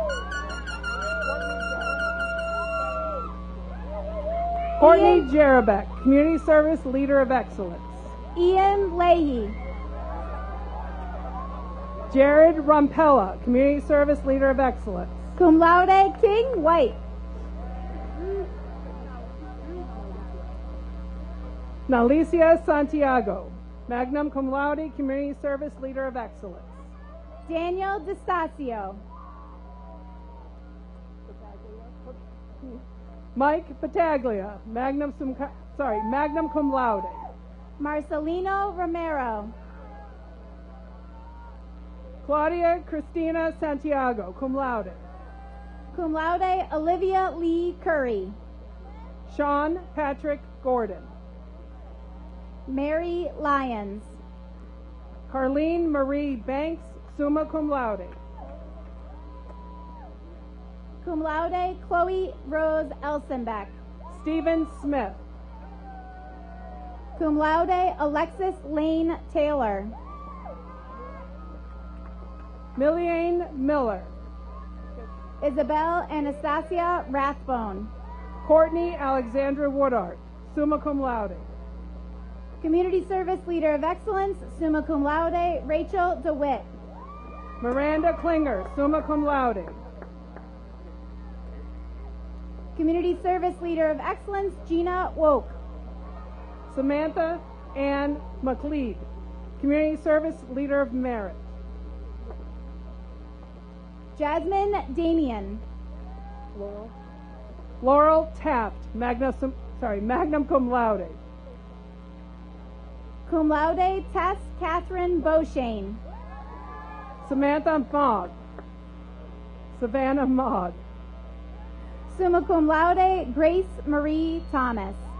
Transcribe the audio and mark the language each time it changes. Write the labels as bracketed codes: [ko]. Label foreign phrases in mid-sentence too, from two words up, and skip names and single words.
[en] Courtney Jarabek, Community Service Leader of Excellence. Ian Leahy. Jared Rumpella, Community Service Leader of Excellence. [la] Cum laude, [en] King White. Nalicia Santiago, [la] magna cum laude, [en] Community Service Leader of Excellence. Daniel DeStacio. Mike Battaglia, [la] magna cum laude. [en] Marcelino Romero. Claudia Cristina Santiago, [la] cum laude. Cum laude, [en] Olivia Lee Curry. Sean Patrick Gordon. Mary Lyons. Carlene Marie Banks, [la] summa cum laude. Cum laude, [en] Chloe Rose Elsenbeck. Stephen Smith. [la] Cum laude, [en] Alexis Lane Taylor. Milliane Miller. Isabel Anastasia Rathbone. Courtney Alexandra Woodard, [la] summa cum laude. [en] Community Service Leader of Excellence, [la] summa cum laude, [en] Rachel DeWitt. Miranda Klinger, [la] summa cum laude. [en] Community Service Leader of Excellence, Gina Woke. Samantha Ann McLeod, Community Service Leader of Merit. Jasmine Damian. Laurel Taft, [la] magna cum laude. Cum laude, [en] Tess Catherine Beauchesne. Savannah Maud. [la] Summa cum laude, [en] Grace Marie Thomas.